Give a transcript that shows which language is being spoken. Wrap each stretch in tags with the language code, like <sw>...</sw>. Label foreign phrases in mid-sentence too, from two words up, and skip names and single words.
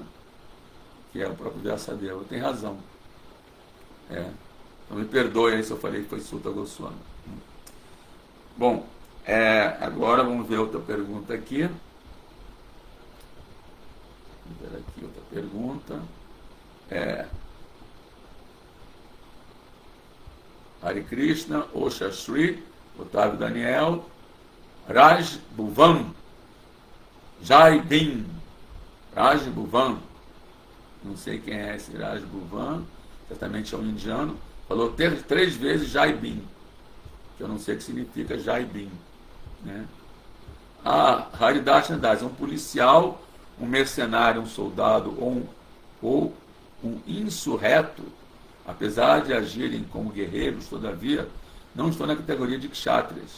<pt>Que é o próprio Vyasadeva. Tem razão. Então me perdoe aí se eu falei que foi Sutta Goswami. Bom, agora vamos ver outra pergunta aqui. Vamos ver aqui outra pergunta.</pt> <sa>Hare Krishna,</sa> <pt>Osha Shri, Otávio Daniel, Raj Bhuvan,</pt> <hi>Jai Bhin,</hi> <pt>Raj Bhuvan, não sei quem é esse Raj Bhuvan, certamente é um indiano, falou 3 vezes</pt> <hi>Jai Bhin,</hi> <pt>que eu não sei o que significa</pt> <hi>Jai Bhin,</hi> <pt>né? Haridasna Das, um policial, um mercenário, um soldado ou um insurreto, apesar de agirem como guerreiros, todavia, não estão na categoria de kshatriyas.</pt>